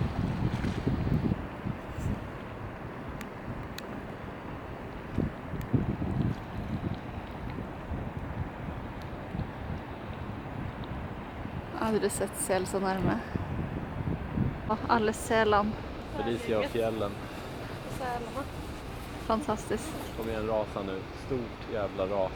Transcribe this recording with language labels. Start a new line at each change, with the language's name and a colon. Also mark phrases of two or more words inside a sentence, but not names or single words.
Norwegian: Hadde du sett sel så nærme? Og alle selene.
Swedish: Felicia och fjällen. Sälarna. Fantastisk. Kom igen, rasa nu. Stort jävla ras.